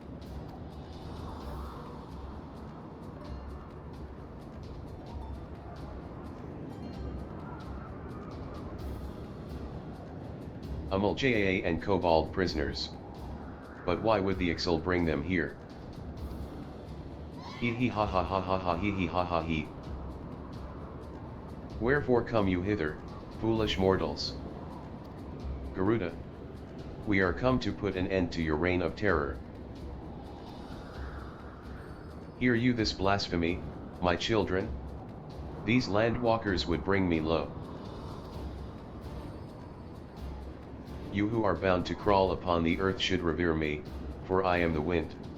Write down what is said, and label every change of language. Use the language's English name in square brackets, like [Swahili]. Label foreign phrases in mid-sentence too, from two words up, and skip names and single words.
[English] Jaa and Kobold prisoners. But why would the Ixal bring them here? Hee hee ha ha ha ha ha hee hee ha ha hee. Wherefore come you hither, foolish mortals? Garuda, we are come to put an end to your reign of terror. Hear you this blasphemy, my children? These landwalkers would bring me low. You who are bound to crawl upon the earth should revere me, for I am the wind.